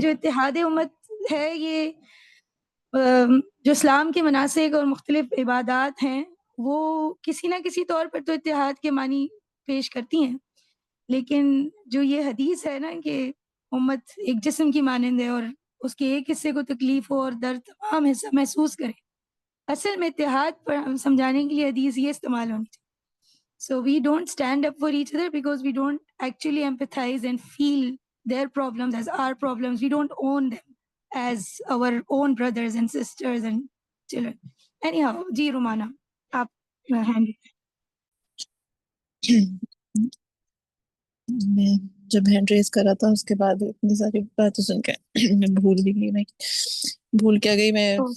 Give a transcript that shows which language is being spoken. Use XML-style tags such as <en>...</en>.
<ur>جو اتحاد امت ہے, یہ جو اسلام کے مناسک اور مختلف عبادات ہیں وہ کسی نہ کسی طور پر تو اتحاد کے معنی پیش کرتی ہیں, لیکن جو یہ حدیث ہے نا کہ امت ایک جسم کی مانند ہے اور اس کے ایک حصے کو تکلیف ہو اور درد تمام حصہ محسوس کرے, اصل میں اتحاد پر سمجھانے کے لیے حدیث یہ استعمال ہونی چاہیے.</ur> <en>So we don't stand up for each other because we don't actually empathize and feel their problems as our problems. We don't own them as our own brothers and sisters and children. Anyhow,</en> <ur>جی رومانہ آپ hand. میں جب hand raise کرا تھا اس کے بعد اتنی ساری باتیں سن کے میں بھول بھی گئی. میں بھول کیا گئی. میں</ur>